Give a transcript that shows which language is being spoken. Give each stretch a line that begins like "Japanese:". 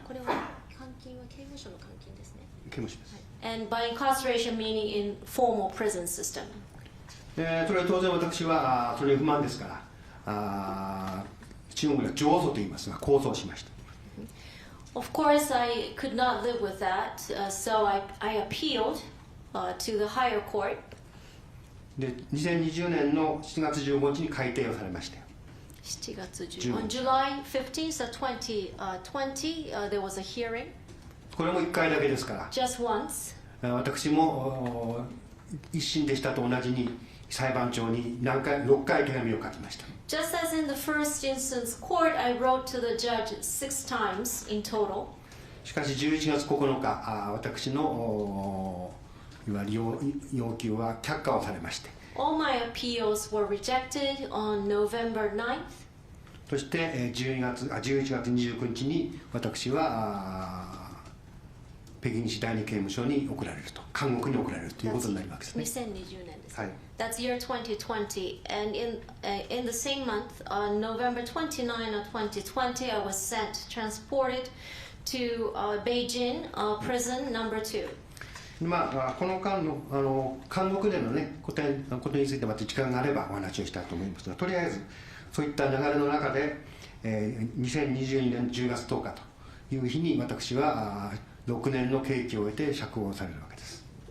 Japanese: これは監禁は刑務所の監禁ですね。刑務所です。
English: And by incarceration meaning in formal prison system.
Japanese: それは当然私はそれに不満ですから中国では上訴と言いますが控訴しました。
English: Of course, I could not live with that, so I appealed to the higher court.
Japanese: で、2020年の7月15日に改定をされました。 7月15日。
English: On July 15th of 2020, there was a hearing.
Japanese: これも1回だけですから。
English: Just once.
Japanese: 私も一審でしたと同じに裁判長に6回手紙を書きました。
English: Just as in the first instance court, I wrote to the judge 6 times in total.
Japanese: しかし11月9日、私のいわゆる要求は却下をされまして。
English: All my appeals were rejected on November 9th.
Japanese: そして11月29日に私は北京市第二刑務所に送られると、監獄に送られるということになりますね。 2020年です。はい。
English: That's year 2020, and in the same month, November 29 of 2020, I was transported to Beijing prison number 2.
Japanese: この間の監獄でのねことについてまた時間があればお話をしたいと思いますが、とりあえずそういった流れの中で、2022年10月10日という日に私は6年の刑期を終えて釈放されるわけです。